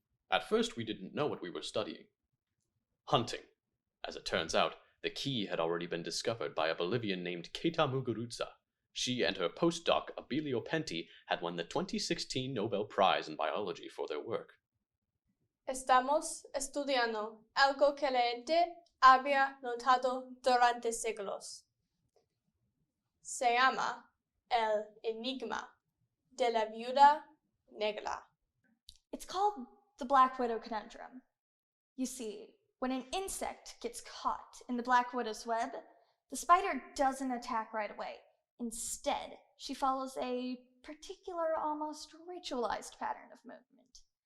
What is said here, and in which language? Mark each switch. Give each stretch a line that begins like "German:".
English: At first, we didn't know what we were studying. Hunting. As it turns out, the key had already been discovered by a Bolivian named Keita Muguruza. She and her postdoc, Abilio Pentti, had won the 2016 Nobel Prize in Biology for their work.
Spanish: Estamos estudiando algo que la gente había notado durante siglos. Se llama el enigma de la viuda negra.
English: It's called the Black Widow conundrum. You see, when an insect gets caught in the Black Widow's web, the spider doesn't attack right away. Instead, she follows a particular, almost ritualized pattern of movement.